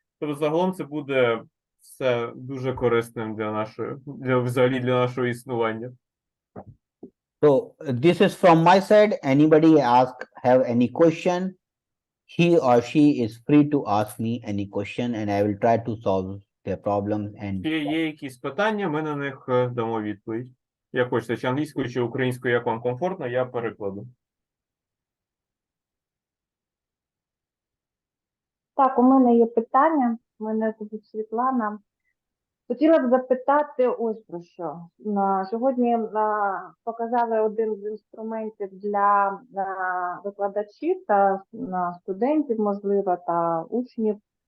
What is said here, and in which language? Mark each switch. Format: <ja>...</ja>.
<uk>Тобто, загалом це буде все дуже корисним взагалі для нашого існування.</uk> <en>So this is from my side. Anybody have any question? He or she is free to ask me any question, and I will try to solve their problems. And</en> <uk>Є якісь питання, ми на них дамо відповідь. Як хочете, чи англійською, чи українською, як вам комфортно, я перекладу. Так, у мене є питання. У мене тут Світлана. Хотіла б запитати ось про що. Сьогодні показали один з інструментів для викладачів та студентів, можливо, та учнів.</uk>